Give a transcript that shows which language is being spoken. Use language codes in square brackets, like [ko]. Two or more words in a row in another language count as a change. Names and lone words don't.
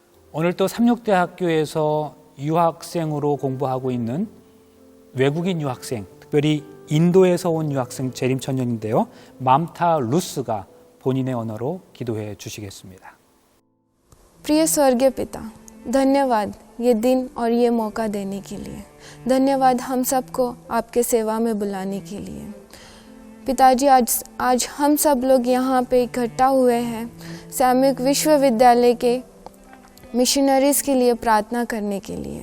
[ko] 오늘 또 삼육대학교에서 유학생으로 공부하고 있는 외국인 유학생, 특별히 인도에서 온 유학생 재림천년인데요. 맘타 루스가 본인의 언어로 기도해 주시겠습니다. [hi] प्रिय स्वर्गीय पिता, धन्यवाद ये दिन और ये मौका देने के लिए। धन्यवाद हम सबको आपके सेवा में बुलाने के लिए। पिताजी, आज हम सब लोग यहाँ पे इकट्ठा हुए हैं सामूहिक विश्वविद्यालय के मिशनरीज़ के लिए प्रार्थना करने के लिए।